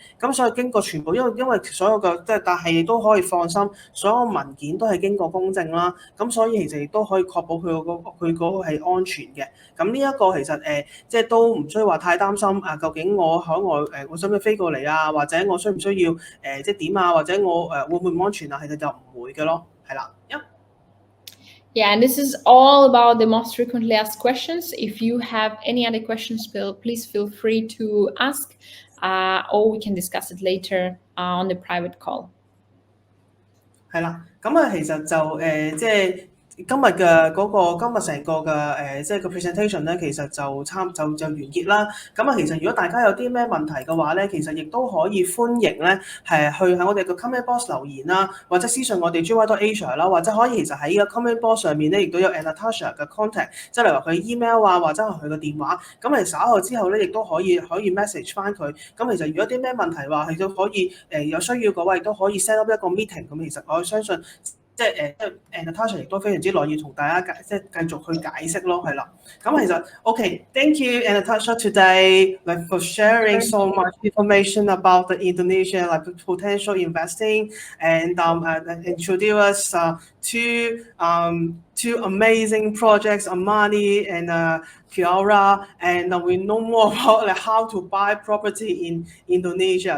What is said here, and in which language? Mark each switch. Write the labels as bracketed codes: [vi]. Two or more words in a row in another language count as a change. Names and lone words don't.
[yue] 咁所以經過全部，因為所有嘅即係，但係亦都可以放心，所有文件都係經過公證啦。咁所以其實亦都可以確保佢嗰個係安全嘅。咁呢一個其實即係都唔需要話太擔心啊。究竟我海外我想唔想飛過嚟啊？或者我需唔需要即係點啊？或者我會唔會唔安全啊？其實就唔會嘅咯，係啦。 [en] Yeah, and this is all about the most frequently asked questions. If you have any other questions, please feel free to ask, or we can discuss it later on the private call. [yue] 係啦，咁啊其實就即係今日嘅今日成個嘅即係個 presentation 咧，其實就完結啦。咁啊，其實如果大家有啲咩問題嘅話咧，其實亦都可以歡迎咧去喺我哋嘅 [en] comment box [yue] 留言啦，或者私信我哋 GY.Asia 啦，或者可以其實喺個 [en] comment box [yue] 上面咧，亦都有 Natasha 嘅 contact，即係例如話佢 email 啊，或者係佢嘅電話。咁其實稍後之後咧，亦都可以 message 翻佢。咁其實如果啲咩問題話，係都可以有需要嘅話，亦都可以 [en] set up [yue] 一個 meeting。咁其實我相信。即係Natasha 亦都非常之樂意同大家繼續去解釋咯，係啦。咁其實 [en] OK，thank you Natasha today for sharing so much information about the Indonesia potential investing and introduce us two amazing projects, AMALI and Mirah, and we know more about how to buy property in Indonesia.